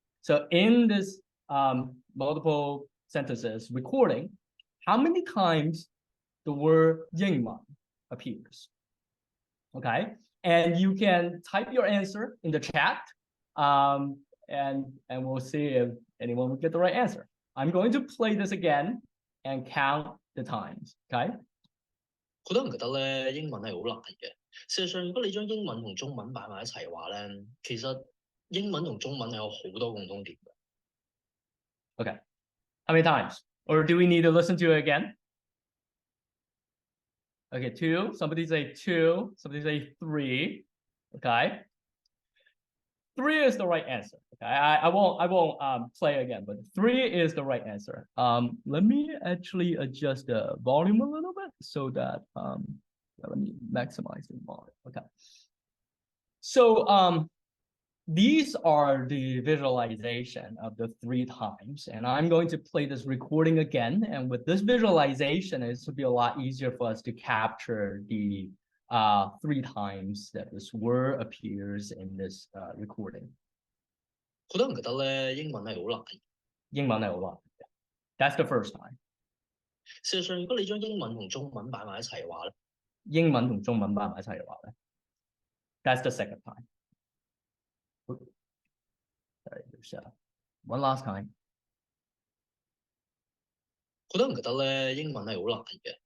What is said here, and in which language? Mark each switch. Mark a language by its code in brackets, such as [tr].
[en] So in this multiple sentences recording, how many times the word "yingman" appears? Okay, and you can type your answer in the chat, and we'll see if anyone will get the right answer. I'm going to play this again and count the times. Okay. [yue] 好多人覺得咧英文係好難嘅。事實上，如果你將英文同中文擺埋一齊話咧，其實英文同中文係有好多共通點嘅。 [en] Okay. How many times? Or do we need to listen to it again? Okay, 2. Somebody say 2. Somebody say 3. Okay. 3 is the right answer. Okay, I won't play again, but 3 is the right answer. Let me actually adjust the volume a little bit so that let me maximize the volume. Okay. So these are the visualization of the 3 times, and I'm going to play this recording again. And with this visualization, it will be a lot easier for us to capture the 3 times that this word appears in this recording. [yue] 好多人覺得咧英文係好難。英文係好難。 [en] That's the first time. [yue] 事實上，如果你將英文同中文擺埋一齊話咧，英文同中文擺埋一齊嘅話咧 ， [en] That's the second time. Sorry, there's one last time. [yue] 好多人覺得咧英文係好難嘅。